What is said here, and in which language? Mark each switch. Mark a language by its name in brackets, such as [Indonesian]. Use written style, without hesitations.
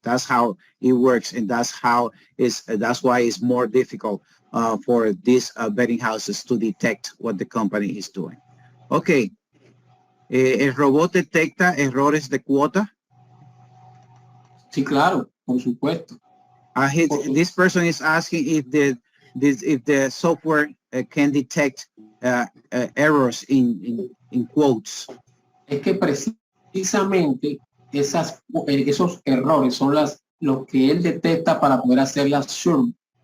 [English] That's how it works, and that's why it's more difficult for these betting houses to detect what the company is doing. Okay. [Spanish] ¿El robot detecta errores de cuota? Sí, claro, por supuesto. [English] This person is asking if the software can detect errors in quotes. [Spanish] Es que precisamente esos errores son los que él detecta para poder hacer las SHRM.